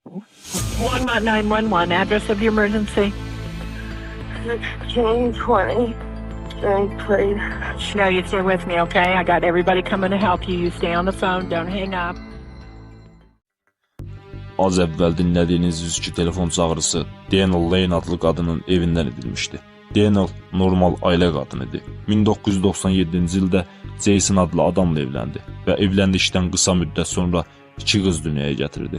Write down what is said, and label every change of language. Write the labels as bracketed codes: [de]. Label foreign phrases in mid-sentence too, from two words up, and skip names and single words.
[en] 911, address of the emergency. 1620 Drink Plate. No, you stay with me, okay? I got everybody coming to help you. You stay on the phone, don't hang up. [az] Az əvvəl dinlədiyiniz üzgü telefon çağrısı Daniel Lane adlı qadının evindən edilmişdi. Daniel normal ailə qadını idi. 1997-ci ildə Jason adlı adamla evləndi və evləndikdən qısa müddət sonra 2 qız dünyaya gətirdi.